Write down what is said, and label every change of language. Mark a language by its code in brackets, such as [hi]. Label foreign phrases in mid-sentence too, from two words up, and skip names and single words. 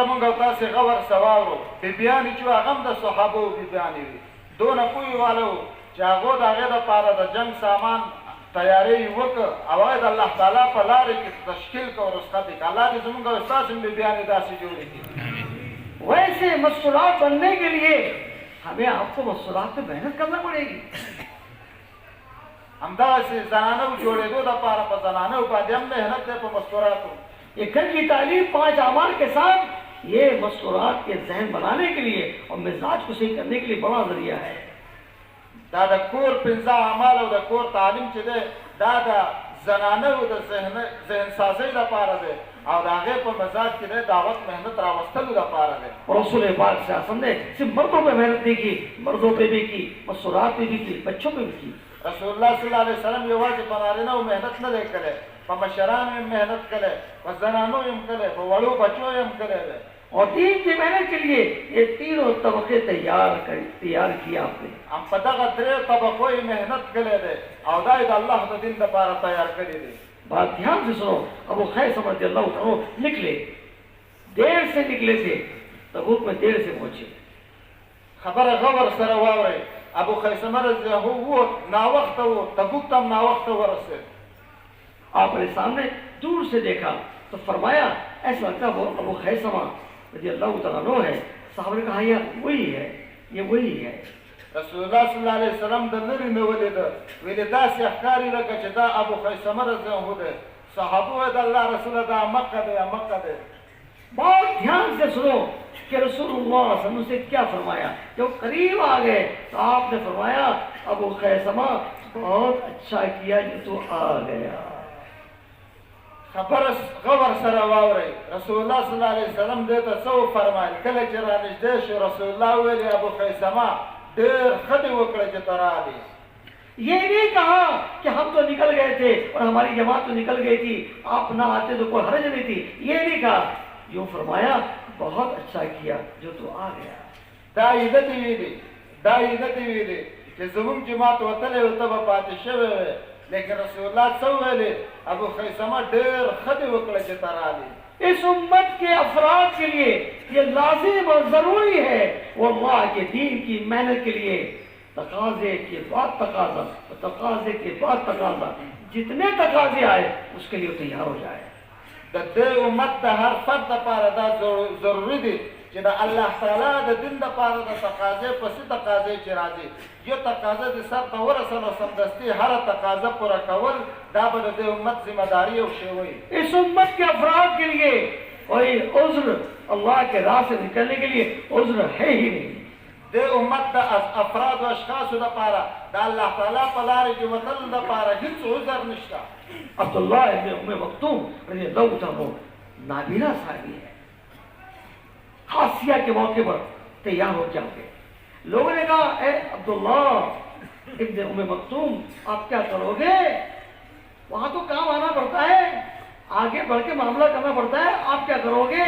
[ps] مونږ او تاسې غور سواورو بیبیانې چې هغه هم د صحابو بیبیانې وي دونه پوهې والو چې هغو د هغې دپاره د جنګ سامان تیاری وکړه او هغه د الله تعالی په لارې کې تشکیل کړه او رسخت یې کړه. الله دې زمونږ او ستاسې هم بیبیانې داسې جوړې کړي. [ur] ویسے مستورات بننے کے لیے ہمیں آپ کو مستورات پہ محنت کرنا پڑے گی. [ps] همدغسې زنانو جوړېدو دپاره په زنانو باندې هم محنت دی په مستوراتو. [ur] یہ گھر کی تعلیم 5 اعمال کے ساتھ یہ مستورات کے ذہن بنانے کے لیے اور مزاج کو صحیح کرنے کے لیے بڑا ذریعہ ہے. [ps] دا د کور 5 اعمال او د کور تعلیم چې دی دا د زنانو د ذهن سازۍ دپاره دی او د هغې په مزاج کې دی دعوت محنت راوستلو دپاره دی. [ur] رسول پاک [ar] صلی اللہ علیہ وسلم [ur] نے صرف مردوں پہ محنت نہیں کی، مردوں پہ بھی کی، مستورات پہ بھی کی، بچوں پہ بھی کی. [ps] رسول الله [ar] صلی الله علیه وسلم [ps] یوازې په نارینهو محنت نه دی کړی، په مشرانو یې محنت کړی، په زنانو یې هم کړی، په وړو بچو یې هم کړی دی. [ur] اور دین کی محنت کے لیے یہ تینوں طبقے تیار کیا آپ نے. [ps] هم په دغه 3 طبقو یې محنت کړی دی او دا یې د الله د دین دپاره تیار کړی دی. [ur] بات دھیان سے سنو. ابو خیثمہ [ar] رضی اللہ عنہ [ur] نکلے، دیر سے نکلے تھے، تبوک میں دیر سے پہنچے. [ps] خبره غور سره واورئ. ابو خیثمه [ar] رضی الله عنه [ps] ناوخته و تبوک ته هم ناوخته ورسېد. [ur] آپ نے سامنے دور سے دیکھا تو فرمایا ایسا لگتا وہ ابو خیثمہ [ar] رضی اللہ تعالیٰ عنہ [ur] ہے. صحابہ نے کہا یہ وہی ہے، یہ وہی ہے. [ps] رسول الله [ar] صلی الله علیه وسلم [ps] د لرې نه ولیده، ویل داسې ښکاري لکه چې دا ابو خیثمه [ar] رضی الله عنه [ps] دی. صحابه ویل د الله رسوله دا مکه دی مکه دی. [ur] بہت دھیان سے سنو کہ رسول اللہ [ar] صلی اللہ علیہ وسلم [ur] سے کیا فرمایا. جب قریب آ گئے تو آپ نے فرمایا ابو خیثمہ بہت اچھا کیا جو تو آ گیا. [ps] خبر غور سره واورئ. رسول الله [ar] صلی الله علیه وسلم [ps] دې ته څه وفرمایل؟ کله چې رانږدې شو رسول الله ویل ابو خیثمه ډېر ښه دې وکړه چې ته راغلې. [ur] یہ نہیں کہا کہ ہم تو نکل گئے تھے اور ہماری جماعت تو نکل گئی تھی، آپ نہ آتے تو کوئی حرج نہیں تھی. یہ نہیں کہا، یوں فرمایا بہت اچھا کیا جو تو آ گیا. [ps] دا یې نه دي ویلي، دا یې نه دي ویلي چې زموږ جماعت وتلی و ته به پاتې شوی وې، لیکن رسول الله څه ویلې؟ ابو خیثمه ډېر ښه دې وکړه چې ته راغلې. [ur] اس امت کے افراد کے لیے یہ لازم اور ضروری ہے وہ اللہ کے دین کی محنت کے لیے تقاضے کے بعد تقاضا، تقاضے کے بعد تقاضا، جتنے تقاضے آئے اس کے لیے تیار ہو جائے. [ps] د دې امت د هر فرد دپاره دا ضروري دي چې د الله تعالی د دین دپاره د تقاضې پسې تقاضې چې راځي یو تقاضا د سر ته ورسوله سمدستي هره تقاضا پوره کول دا به د دې امت ذمہ داری او شی وي. [ur] اس امت کے افراد کے لیے کوئی عذر اللہ کے راہ سے نکلنے کے لیے عذر ہے ہی نہیں. [ps] د امت د افراد او اشخاصو دپاره د الله تعالی په لارې کې وتل دپاره هیڅ عذر نشته. [ur] عبداللہ ابن ام مکتوم [ar] رضی اللہ عنہ [ur] نابینا صحابی ہے. حاسیہ کے موقع پر تیار ہو جاتے. لوگوں نے کہا اے عبداللہ ابن ام مکتوم آپ کیا کرو گے؟ وہاں تو کام آنا پڑتا ہے، آگے بڑھ کے معاملہ کرنا پڑتا ہے، آپ کیا کرو گے؟